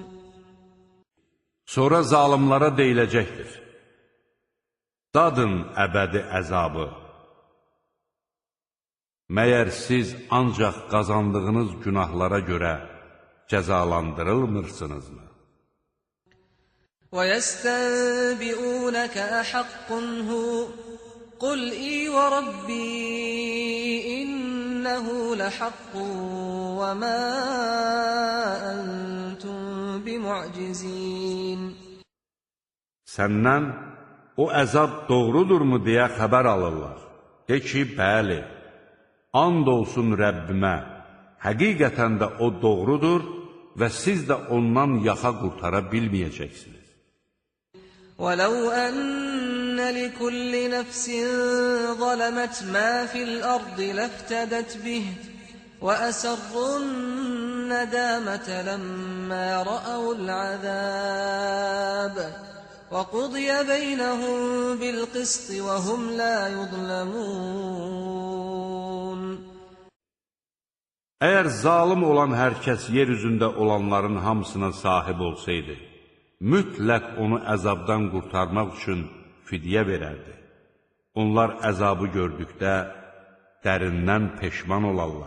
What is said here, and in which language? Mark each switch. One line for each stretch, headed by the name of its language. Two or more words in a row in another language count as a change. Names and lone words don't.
Azerbaijani: Sonra zalimlara deyiləcəkdir. Dadın əbədi əzabı. Məyər siz ancaq qazandığınız günahlara görə cəzalandırılmırsınızmı?
Arabic: وَيَسْتَنْبِئُونَكَ أَحَقٌّ هُوَ قُلْ إِي وَرَبِّي إِنَّهُ لَحَقٌّ وَمَا أَنْتُمْ بِمُعْجِزِينَ.
Azerbaijani: Səndən o əzab doğrudurmu deyə xəbər alırlar. De ki, bəli, and olsun Rəbbimə, həqiqətən də o doğrudur və siz də ondan yaxa qurtara bilməyəcəksiniz.
Arabic: وَلَوْ أَنَّ لِكُلِّ نَفْسٍ ظَلَمَتْ مَا فِي الْأَرْضِ لَافْتَدَتْ بِهِ وَأَسَرُّوا النَّدَامَةَ لَمَّا رَأَوُا الْعَذَابَ وَقُضِيَ بَيْنَهُم بِالْقِسْطِ وَهُمْ لَا يُظْلَمُونَ.
Azerbaijani: Əgər zalim olan hər kəs yer üzündə olanların hamısına sahib olsaydı, mütləq onu əzabdan qurtarmaq üçün fidyə verərdi. Onlar əzabı gördükdə dərindən peşman olarlar.